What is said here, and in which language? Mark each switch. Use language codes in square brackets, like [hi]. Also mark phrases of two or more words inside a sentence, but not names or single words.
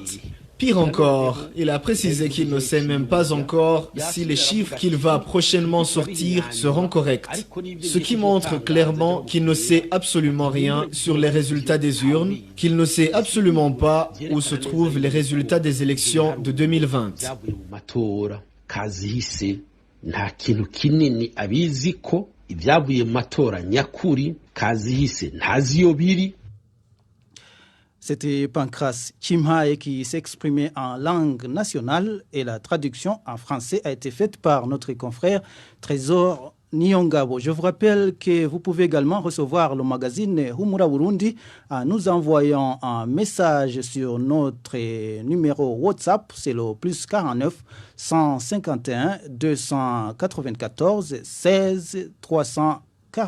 [fr] Pire encore, il a précisé qu'il ne sait même pas encore si les chiffres qu'il va prochainement sortir seront corrects. Ce qui montre clairement qu'il ne sait absolument rien sur les résultats des urnes, qu'il ne sait absolument pas où se trouvent les résultats des élections de 2020. [rn] Nta kintu kinini abizi ko ibyavuye mu matora nyakuri Kazihise ntazi yo biri. [fr] C'était Pancras Chimhaye qui s'exprimait en langue nationale et la traduction en français a été faite par notre confrère Trésor Nyongabo. Je vous rappelle que vous pouvez également recevoir le magazine Humura Burundi en nous envoyant un message sur notre numéro WhatsApp, c'est le +49 151 294 16 348.